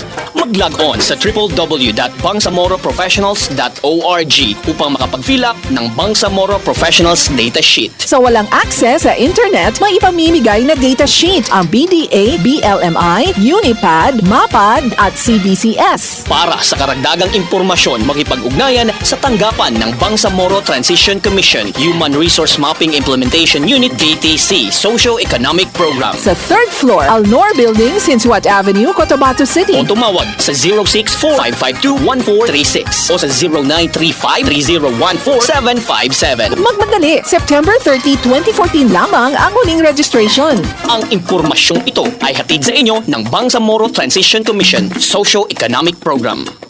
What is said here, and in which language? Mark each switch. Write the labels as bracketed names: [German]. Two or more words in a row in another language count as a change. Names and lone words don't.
[Filipino] Mag-log on sa www.bangsamoroprofessionals.org upang makapag-fill up ng Bangsamoro Professionals Data Sheet. Sa walang access sa internet, may ipamimigay na [English] data sheet [Filipino] ang BDA, BLMI, Unipad, MAPAD at CBCS. Para sa karagdagang impormasyon, makipag-ugnayan sa tanggapan ng Bangsamoro Transition Commission, Human Resource Mapping Implementation Unit, BTC, Socio-Economic Program. Sa third floor, Alnor Building, Sinsuat Avenue, Cotabato City. O tumawag sa 064-552-1436 o sa 0935-3014-757. Magmadali, September 30, 2014 lamang ang huling registration. Ang impormasyong ito ay hatid sa inyo ng Bangsamoro Transition Commission Socio-Economic Program.